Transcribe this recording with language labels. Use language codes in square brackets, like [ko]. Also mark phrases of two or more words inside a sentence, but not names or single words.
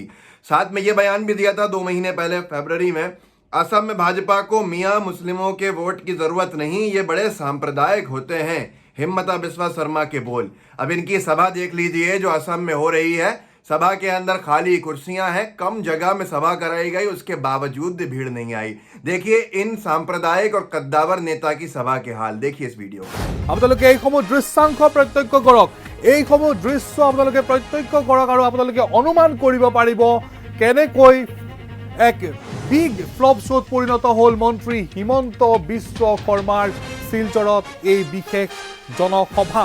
[hi] साथ में ये बयान भी दिया था 2 महीने पहले फरवरी में, असम में भाजपा को मियाँ मुस्लिमों के वोट की जरूरत नहीं, ये बड़े सांप्रदायिक होते हैं। हिम्मत बिस्वा शर्मा के बोल। अब इनकी सभा देख लीजिए जो असम में हो रही है। सभा के अंदर खाली कुर्सियां हैं, कम जगह में सभा कराई गई, उसके बावजूद भीड़ नहीं आई। देखिए इन सांप्रदायिक और कद्दावर नेता की सभा के हाल, देखिए इस वीडियो। [as] আপোনালোকে এইসমূহ দৃশ্যাংশ প্ৰত্যক্ষ কৰক। এইসমূহ দৃশ্য আপোনালোকে প্ৰত্যক্ষ কৰক আৰু আপোনালোকে অনুমান কৰিব পাৰিব কেনেকৈ এক [en] big flop show [as] পৰিণত হ'ল মন্ত্ৰী হিমন্ত বিশ্ব শৰ্মাৰ শিলচৰত এই বিশেষ জনসভা।